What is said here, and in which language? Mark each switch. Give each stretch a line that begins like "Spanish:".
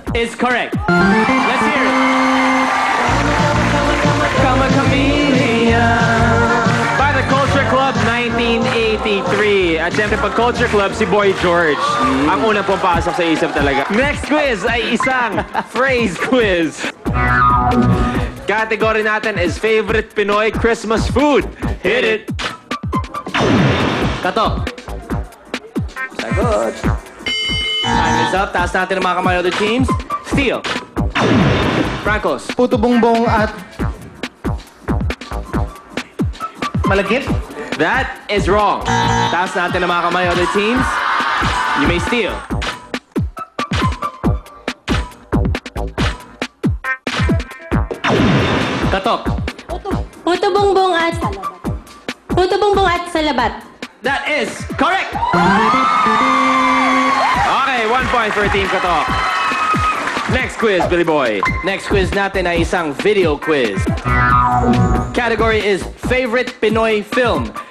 English: Is correct. Let's hear it. Karma Chameleon. By the Culture Club 1983.
Filipino: At syempre pag
English: Culture Club, si Boy George.
Filipino: Ang unang pumapasok sa isip talaga. Next quiz ay isang phrase quiz.
English: Category natin is favorite Pinoy Christmas food. Hit it. Kato.
Filipino: Sagot.
English: Time is up.
Filipino: Taas natin ang mga kamay
English: of the teams. Steal. Francos.
Filipino: Puto Bongbong at Malagkit.
English: That is wrong.
Filipino: Taas natin ang mga kamay,
English: other teams. You may steal.
Filipino: Katok. Puto bongbong at salabat. Puto bongbong at salabat.
English: That is correct. Okay, 1 point for Team Katok. Next quiz, Billy Boy.
Filipino: Next quiz natin ay isang video quiz.
English: Category is favorite Pinoy film.